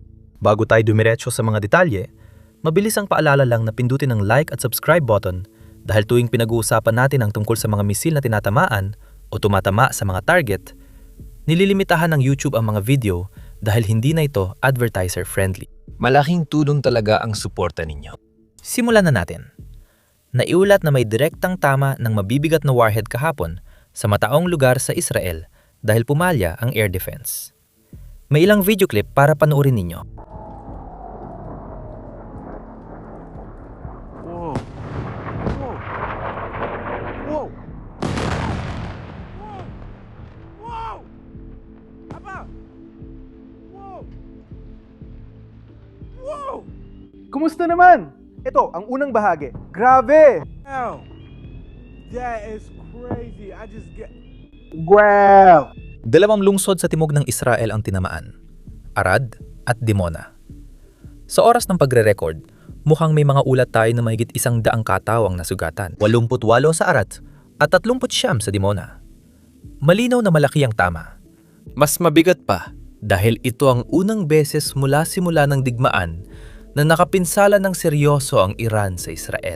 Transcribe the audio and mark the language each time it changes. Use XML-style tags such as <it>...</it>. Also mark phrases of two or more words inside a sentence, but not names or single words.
<tl>Bago tayo dumiretso sa mga detalye, mabilis ang paalala lang na pindutin ang like at</tl> <en>subscribe button</en> <tl>dahil tuwing pinag-uusapan natin ang tungkol sa mga misil na tinatamaan o tumatama sa mga target, nililimitahan ng YouTube ang mga video dahil hindi na ito advertiser-friendly. Malaking tulong talaga ang suporta ninyo. Simulan na natin. Naiulat na may direktang tama ng mabibigat na warhead kahapon sa mataong lugar sa Israel dahil pumalya ang</tl> <en>air defense.</en> <tl>May ilang</tl> <en>video clip</en> <tl>para panoorin ninyo. Whoa. Whoa. Whoa. Whoa. Whoa. Aba. Whoa. Whoa. Kumusta naman? Ito, ang unang bahagi. Grabe!</tl> <en>Ow. That is crazy. I just get Wow!</en> <tl>Dalawang lungsod sa timog ng Israel ang tinamaan, Arad at Dimona. Sa oras ng pagre-record, mukhang may mga ulat tayo na mahigit 100 katao ang nasugatan. 88 sa Arad at 39 sa Dimona. Malinaw na malaki ang tama. Mas mabigat pa dahil ito ang unang beses mula simula ng digmaan na nakapinsala ng seryoso ang Iran sa Israel.</tl>